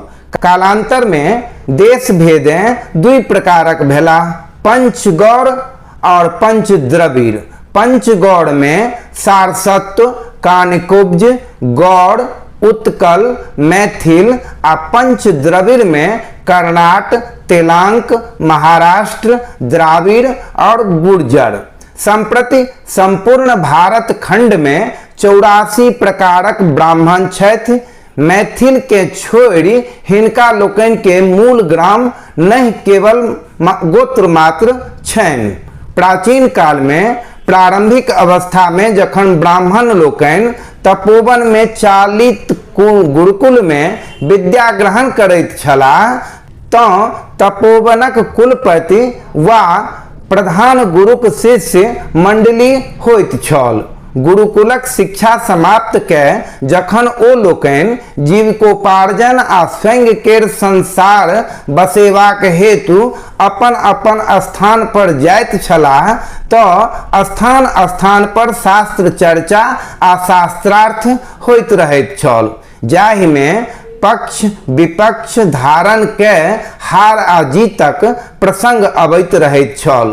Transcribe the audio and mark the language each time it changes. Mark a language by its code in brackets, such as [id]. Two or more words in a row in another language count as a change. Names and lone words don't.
[mai] कालांतर में देश भेदे 2 प्रकारक भेला, पंचगौड़ और पंचद्रविड़। पंचगौड़ में सारस्वत, कानिकुब्ज, गौड़, उत्कल, मैथिल आ पंचद्रविड़ में कर्नाट, तेलंक, महाराष्ट्र, द्राविड़ और गुर्जर। संप्रति संपूर्ण भारत खंड में 84 प्रकारक ब्राह्मण छथि। मैथिल के छोड़ि हिनका लोकनि के मूल ग्राम नहीं केवल गोत्र मात्र छनि। प्राचीन काल में प्रारंभिक अवस्था में जखन ब्राह्मण लोकनि तपोवन में चालित गुरुकुल में विद्या ग्रहण करैत छलाह, तऽ तपोवनक कुलपति वा प्रधान गुरुक शिष्य मंडली होइत छल। गुरुकुलक शिक्षा समाप्त के जखन ओ लोकनि जीविकोपार्जन आ स्वयं केर संसार बसेबाक हेतु अपन अपन स्थान पर जाइत छलाह, तऽ स्थान स्थान पर शास्त्र चर्चा आ शास्त्रार्थ होइत रहैत छल, जाहि में पक्ष विपक्ष धारण के हार आ जीतक प्रसंग अबैत रहैत छल।